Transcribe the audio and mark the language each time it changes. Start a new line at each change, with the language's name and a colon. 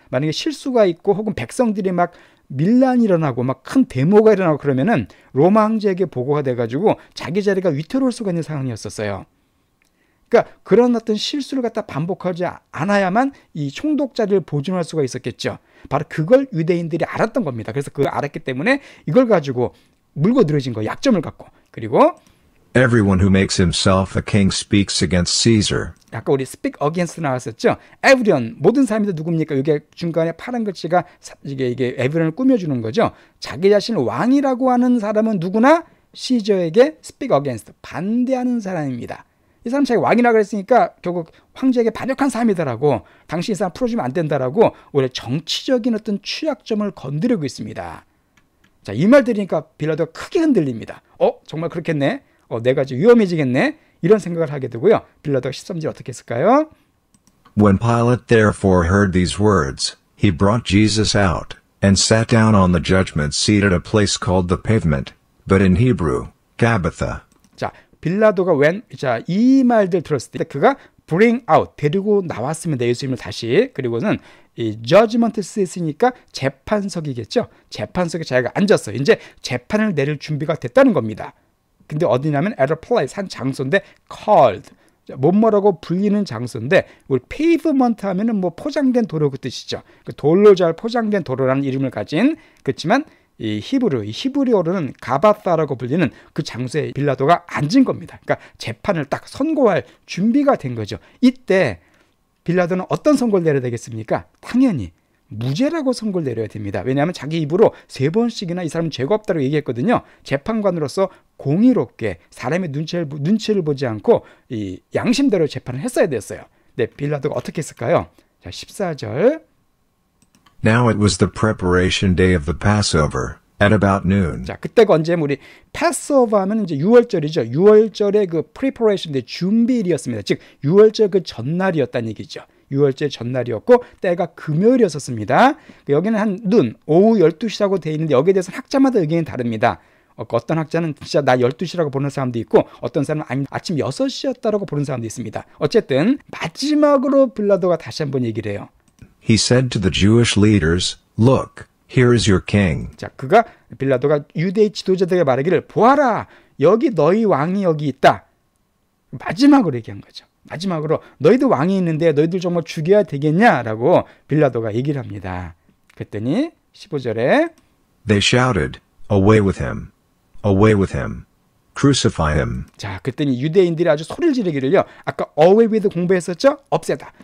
Korean: 만약에 실수가 있고 혹은 백성들이 막 밀란이 일어나고 막 큰 데모가 일어나고 그러면은 로마 황제에게 보고가 돼가지고 자기 자리가 위태로울 수가 있는 상황이었었어요. 그러니까 그런 어떤 실수를 갖다 반복하지 않아야만 이 총독 자리를 보존할 수가 있었겠죠. 바로 그걸 유대인들이 알았던 겁니다. 그래서 그걸 알았기 때문에 이걸 가지고 물고 늘어진 거예요. 약점을 갖고. 그리고
English: Everyone who makes himself a king speaks against Caesar.
Korean: 아까 우리
English: speak against
Korean: 나왔었죠.
English: everyone,
Korean: 모든 사람이 누굽니까? 이게 중간에 파란 글씨가 이게
English: everyone
Korean: 을 꾸며주는 거죠. 자기 자신을 왕이라고 하는 사람은 누구나 시저에게
English: speak against,
Korean: 반대하는 사람입니다. 이 사람 자기 왕이라고 했으니까 결국 황제에게 반역한 사람이다라고, 당신 이 사람 풀어주면 안 된다라고 오히려 정치적인 어떤 취약점을 건드리고 있습니다. 자, 이 말 들으니까 빌라도가 크게 흔들립니다. 정말 그렇겠네. 내가 이제 위험해지겠네. 이런 생각을 하게 되고요. 빌라도가 13절 어떻게 했을까요?
English: When Pilate therefore heard these words, he brought Jesus out, and sat down on the judgment seat at a place called the pavement, but in Hebrew, Gabbatha.
Korean: 자, 빌라도가 이 말들 들었을 때 그가
English: bring out,
Korean: 데리고 나왔습니다. 예수님을 다시. 그리고는 이
English: judgment seat
Korean: 이니까 재판석이겠죠. 재판석에 자기가 앉았어요. 이제 재판을 내릴 준비가 됐다는 겁니다. 근데 어디냐면
English: at a place,
Korean: 한 장소인데
English: called,
Korean: 뭐뭐라고 불리는 장소인데, 우리
English: pavement
Korean: 하면은 뭐 포장된 도로 그 뜻이죠. 그 돌로 잘 포장된 도로라는 이름을 가진, 그렇지만 이 히브리어로는 가바사라고 불리는 그 장소에 빌라도가 앉은 겁니다. 그러니까 재판을 딱 선고할 준비가 된 거죠. 이때 빌라도는 어떤 선고를 내려야 되겠습니까? 당연히 무죄라고 선고를 내려야 됩니다. 왜냐하면 자기 입으로 3번씩이나 이 사람은 죄가 없다고 얘기했거든요. 재판관으로서 공의롭게 사람의 눈치를 보지 않고 이 양심대로 재판을 했어야 됐어요. 네, 빌라도가 어떻게 했을까요? 자, 14절.
English: Now it was the preparation day of the Passover, at about noon.
Korean: 자, 그때가 언제면 우리 패스오버 하면 이제 6월절이죠. 6월절의 그 프리퍼레이션, 준비일이었습니다. 즉 6월절 그 전날이었다는 얘기죠. 6월절 전날이었고 때가 금요일이었습니다. 여기는 한 눈, 오후 12시라고 되어 있는데 여기에 대해서 학자마다 의견이 다릅니다. 어떤 학자는 진짜 나 12시라고 보는 사람도 있고 어떤 사람은 아니 아침 6시였다라고 보는 사람도 있습니다. 어쨌든 마지막으로 빌라도가 다시 한번 얘기를 해요.
English: He said to the Jewish leaders, Look, here is your king.
Korean: 자, 빌라도가 유대의 지도자들에게 말하기를, 보아라, 여기 너희 왕이 여기 있다. 마지막으로 얘기한 거죠. 마지막으로 너희도 왕이 있는데 너희들 정말 죽여야 되겠냐라고 빌라도가 얘기를 합니다. 그랬더니 15절에
English: They shouted, Away with him! Away with him! Crucify him!
Korean: 자, 그랬더니 유대인들이 아주 소리를 지르기를요. 아까
English: away with
Korean: 공부했었죠? 없애다.